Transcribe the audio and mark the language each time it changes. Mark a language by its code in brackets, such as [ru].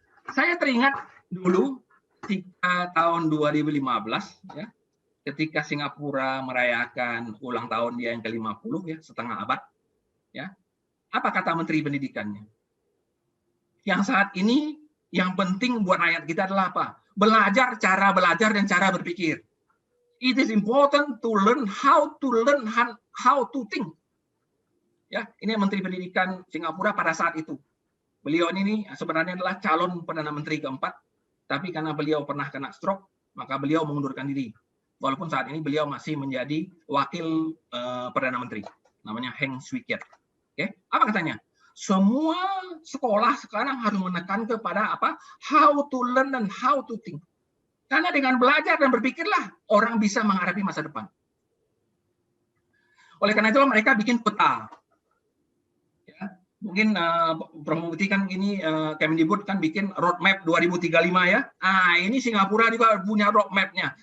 [id] Saya teringat dulu ketika tahun 2015 ya, ketika Singapura merayakan ulang tahun dia yang ke-50 ya, setengah abad ya. Apa kata Menteri Pendidikannya? Yang saat ini yang penting buat rakyat kita adalah apa? Cara belajar dan cara berpikir. [en] It is important to learn how to think. [id] Ya, ini Menteri Pendidikan Singapura pada saat itu. Beliau ini sebenarnya adalah calon Perdana Menteri keempat, tapi karena beliau pernah kena stroke, maka beliau mengundurkan diri. Walaupun saat ini beliau masih menjadi wakil Perdana Menteri, namanya Heng Swee Keat. Oke, apa katanya? Semua sekolah sekarang harus menekan kepada apa? [en] How to learn and how to think. [id] Karena dengan belajar dan berpikirlah orang bisa menghadapi masa depan. Oleh karena itu mereka bikin peta. Ya, mungkin Prof. Mufti kan ini Kemdikbud kan bikin roadmap 2035 ya. Ini Singapura juga punya roadmap-nya.